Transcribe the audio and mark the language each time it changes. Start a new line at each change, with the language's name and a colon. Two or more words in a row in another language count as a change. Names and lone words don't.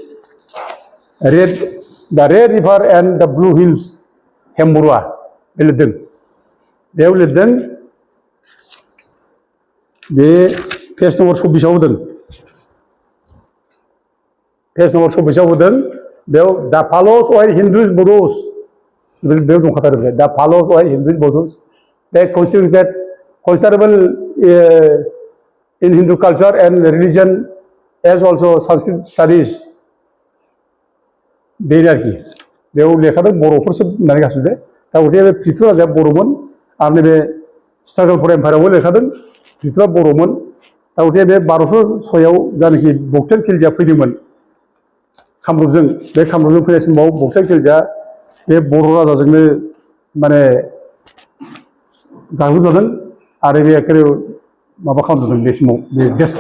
Bodo: दा रेड रिभार एन्ड दा ब्लु हिल्स हेमबरुवा बे लिरदों बेयाव लिरदों बे
English: page number
Bodo: 26 आव होदों
English: page number
Bodo: 26 आव होदों बेयाव
English: the Palas were Hindus Bodos
Bodo: बेयाव दंखाथारो बे
English: the Palas were Hindus Bodos they considerable in Hindu culture and religion as also Sanskrit studies
Bodo: बेनो आरोखि बेयाव लेखादों बर'फोरसो होननानै गासिबो दा गथे बे पृथ्वी राजाया बर'मोन आरो नैबे स्ट्रागल फर एम्पायारावबो लेखादों पृथ्वीआ बर'मोन दा गथे बे 1206 जानाखि बक्सार खिलजिया फैदोंमोन कामरुपजों बे कामरुपजों फैनाय समाव बक्सार खिलजिया बे बर' राजाजोंनो माने गाग्लोबजादों आरो बे एखेबारे माबा खालामजादों बे समाव बे डेस्ट्रय